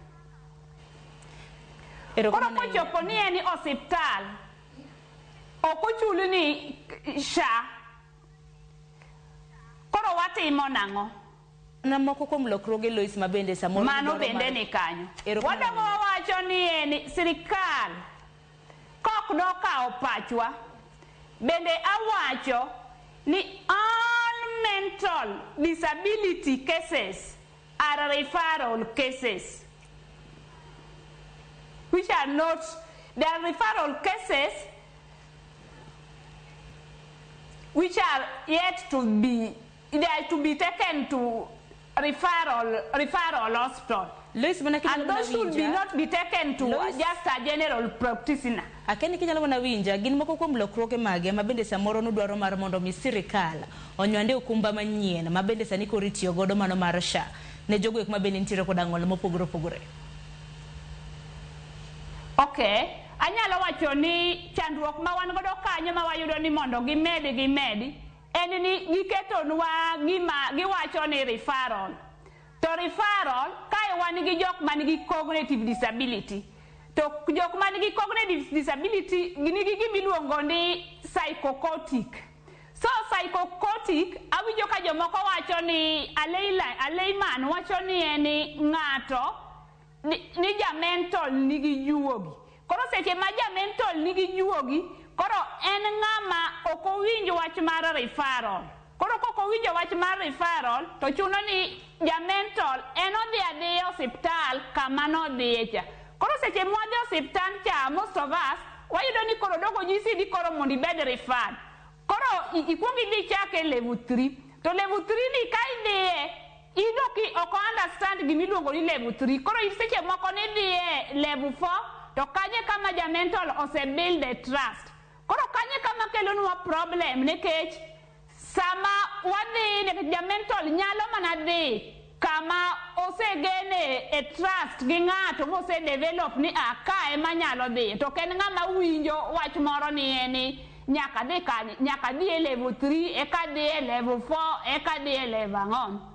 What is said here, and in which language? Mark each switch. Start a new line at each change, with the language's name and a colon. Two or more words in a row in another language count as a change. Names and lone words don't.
Luo (Kenya and Tanzania): Koro kochopo ni en osiptal ok ochul ni SHA Koro watimo nang'o? Na moko kuom lokruoge Lois mabende samoro mano bende ni kanyo. Wadongo wacho ni en sirikal kok dokawo pachwa.
English: Bende awacho ni all mental disability cases are referral cases, which are not, they are referral cases which are yet to be, they are to be taken to referral hospital. And those should be not be taken to just a general practitioner.
Luo (Kenya and Tanzania): Akeni kinyalo mana winja gin moko kuom lokruoge mage mabende samoro nodwaro mar mondo mi sirikal onywande okumba manyien mabende sani koro itiyo godo mano mar SHA ne jogo ek mabende nitiere kod ang'ol mopogore opogore. Okay, anyalo wacho ni chandruok ma wan godo kanyo ma wayudo ni mondo gimedi en ni giketonwa gima giwacho ni referral. To referral kae wan gi jok man gi cognitive disability. To jok man gi cognitive disability nigi gimiluongo ni psychotic. So psychotic awinjo ka jomoko wacho ni aleiman wacho ni eni ng'ato ni ja mental nigi juogi. Koro seche ma ja mental nigi juogi, koro en ng'ama ok owinjo wach mar referral. Koro kok owinjo wach mar referral to chuno ni ja mental en odhi adhiya osiptal kama nodhiye cha. Koro seche modhi osiptal cha,
English: most of us
Luo (Kenya and Tanzania): wayudo ni koro dogo nyisi ni koro mondo ibed referred. Koro ikuong idhi chake level 3. To level 3 ni ka idhiye idoki ok understand gimiluongo ni level 3. Koro seche moko ni dhiye level 4 to kanye kama ja mental ose
English: build a trust.
Luo (Kenya and Tanzania): Koro kanye kama kelonwa problem nikech sama wadhi ja mental nyalo mana dhi kama osegene
English: a trust
Luo (Kenya and Tanzania): gi ng'ato mose develop ni ka ema nyalo dhi to ken ng'ama winjo wach moro ni eni nyaka dhi e level 3 eka dhi e level 4 eka dhi e level 4.